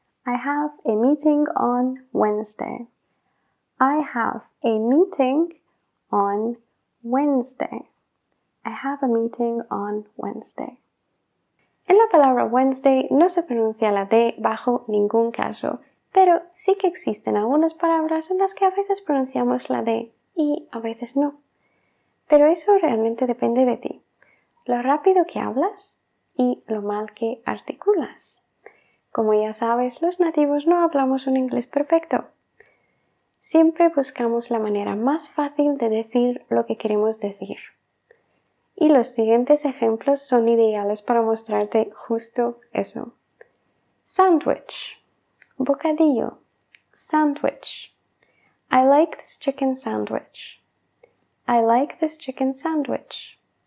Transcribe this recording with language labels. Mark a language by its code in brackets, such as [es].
[en] I have a meeting on Wednesday. I have a meeting on Wednesday. I have a meeting on Wednesday. [es] En la palabra Wednesday no se pronuncia la D bajo ningún caso, pero sí que existen algunas palabras en las que a veces pronunciamos la D y a veces no. Pero eso realmente depende de ti, lo rápido que hablas y lo mal que articulas. Como ya sabes, los nativos no hablamos un inglés perfecto. Siempre buscamos la manera más fácil de decir lo que queremos decir. Y los siguientes ejemplos son ideales para mostrarte justo eso. [en] Sandwich. Bocadillo. Sandwich. I like this chicken sandwich. I like this chicken sandwich.